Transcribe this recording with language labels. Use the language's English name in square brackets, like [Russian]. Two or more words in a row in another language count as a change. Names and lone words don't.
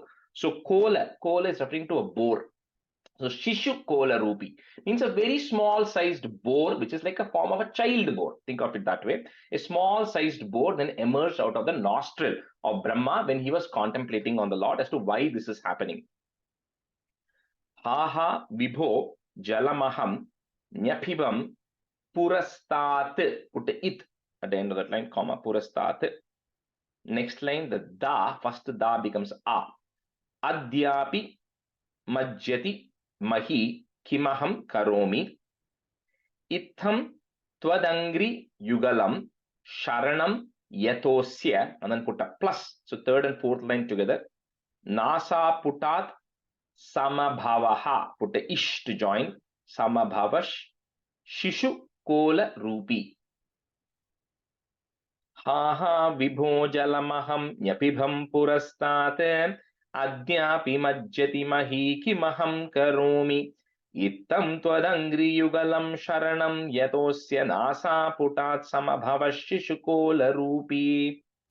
[English] So kola is referring to a boar. So [Sanskrit] Shishu Kola Rupi [English] means a very small sized boar, which is like a form of a child boar. Think of it that way. A small sized boar then emerged out of the nostril of Brahma when he was contemplating on the Lord as to why this is happening. [Sanskrit] Ha ha vibho jalamaham nyapibam purastat. [English] Put the it at the end of that line, comma, purastat. Next line, the da, first da becomes a. [Sanskrit] Adyapi majjati mahi kimaham karomi. Itham Twadangri yugalam sharanam yatosya, [English] and then put a plus. So third and fourth line together. [Sanskrit] Nasa putat samabhavaha, [English] put a ish to join. [Sanskrit] Samabhavash shishu kola rupi. Ha ha vibho jalamaham nyapibham purastate adyapi majjati mahi kimaham karomi. Ittam twadangri yugalam sharanam yatosya nasa putat samabhavash shishu kola rupi.